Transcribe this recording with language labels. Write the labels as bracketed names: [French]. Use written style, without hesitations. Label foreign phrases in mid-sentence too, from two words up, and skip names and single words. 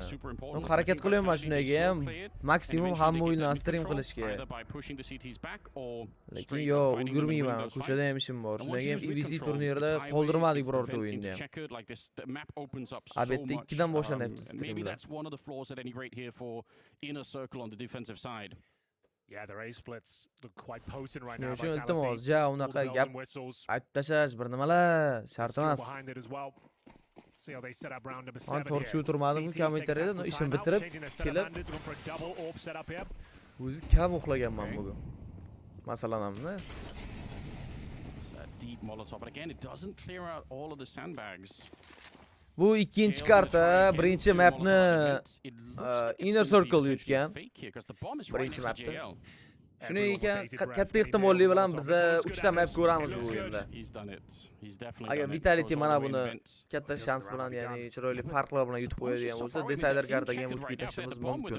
[Uzbek] Men harakat qilyapman shunga ham maksimum hamma o'yinlarni stream qilishga. Lekin yo'q, ulgurmayman. Ko'chada ham ishim bor. Shundan ham EVC turnirida qoldirmadik birorta o'yinni ham. Albatta 2 dan boshlanyapti streamlar. [English] Yeah, their A splits look quite potent right now. [Uzbek] Shuning uchun iltimos, ja unaqa gap aytib tashlash bir nimalar shart emas. [English] See how they set up round number 7 [Uzbek] Men tortishib turmadim, kommentariyada ishim bitirib kelib o'zi kam uxlaganman bugun. Masalan hamda. [English] Deep Molotov, but again, it doesn't clear out all of the sandbags. [Uzbek] Bu ikkinchi karta, birinchi mapni Inner Circle yutgan. Birinchi mapda. Shuning ekan katta ehtimollik bilan biz 3 ta map ko'ramiz bu o'yinda. Agar Vitality mana buni katta shans bilan, ya'ni chiroyli farqlar bilan yutib qo'yadigan bo'lsa, Decider kartaga ham o'tib ketishimiz mumkin.